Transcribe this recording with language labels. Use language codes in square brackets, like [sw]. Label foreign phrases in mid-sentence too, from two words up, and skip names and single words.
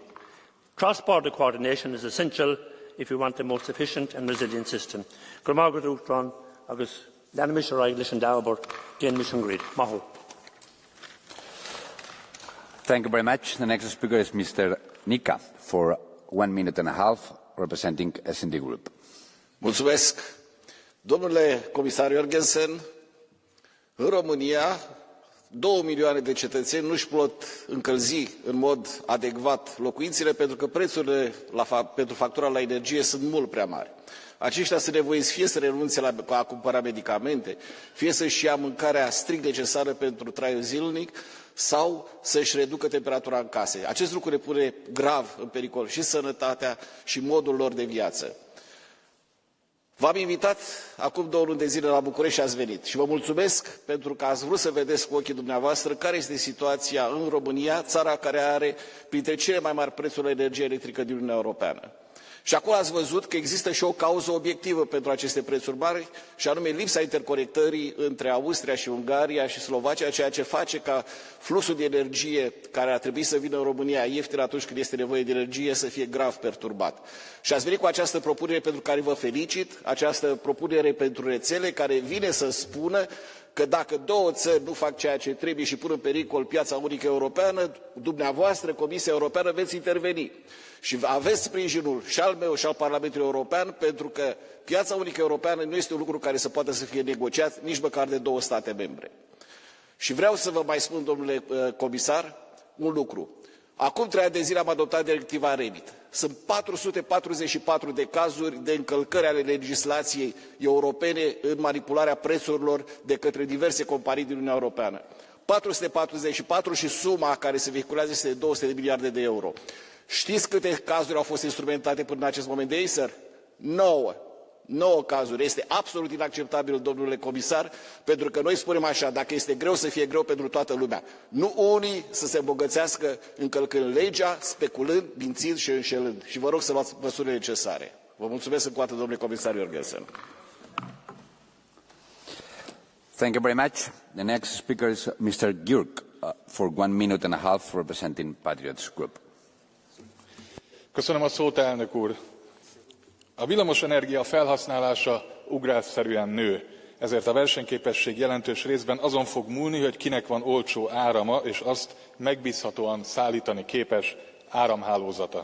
[en] Cross-border coordination is essential if we want a most efficient and resilient system. Thank you very much. The next speaker is Mr. Nica for 1 minute and a half, representing S&D Group. [ro] Mulțumesc. Domnule comisar Jorgensen, în România 2 milioane de cetățeni nu își pot încălzi în mod adecvat locuințele pentru că prețurile pentru factura la energie sunt mult prea mari. Aceștia sunt nevoiți fie să renunțe la a cumpăra medicamente, fie să-și ia mâncarea strict necesară pentru traiul zilnic sau să-și reducă temperatura în case. Acest lucru le pune grav în pericol și sănătatea și modul lor de viață. V-am invitat acum 2 luni de zile la București și ați venit și vă mulțumesc pentru că ați vrut să vedeți cu ochii dumneavoastră care este situația în România, țara care are printre cele mai mari prețuri la energie electrică din Uniunea Europeană. Și acolo ați văzut că există și o cauză obiectivă pentru aceste prețuri mari, și anume lipsa interconectării între Austria și Ungaria și Slovacia, ceea ce face ca fluxul de energie care ar trebui să vină în România ieftin atunci când este nevoie de energie să fie grav perturbat. Și ați venit cu această propunere pentru care vă felicit, această propunere pentru rețele care vine să spună că dacă 2 țări nu fac ceea ce trebuie și pun în pericol piața unică europeană, dumneavoastră, Comisia Europeană, veți interveni. Și aveți sprijinul și al meu și al Parlamentului European, pentru că piața unică europeană nu este un lucru care să poată să fie negociat nici măcar de 2 state membre. Și vreau să vă mai spun, domnule comisar, un lucru. Acum 3 ani de zile am adoptat directiva REMIT. Sunt 444 de cazuri de încălcări ale legislației europene în manipularea prețurilor de către diverse companii din Uniunea Europeană. 444 și suma care se vehiculează este de 200 de miliarde de euro. Știți câte cazuri au fost instrumentate până în acest moment de Acer? 9. 9 cazuri. Este absolut inacceptabil, domnule comisar, pentru că noi spunem așa, dacă este greu, să fie greu pentru toată lumea. Nu unii să se îmbogățească încălcând legea, speculând, mințind și înșelând. Și vă rog să luați măsurile necesare. Vă mulțumesc încă o dată, domnule comisar Jorgensen. Thank you very much. The next speaker is Mr. Gyurk for 1 minute and a half, representing Patriots Group. [hu] Köszönöm a szót, elnök úr. A villamosenergia felhasználása ugrásszerűen nő, ezért a versenyképesség jelentős részben azon fog múlni, hogy kinek van olcsó árama, és azt megbízhatóan szállítani képes áramhálózata.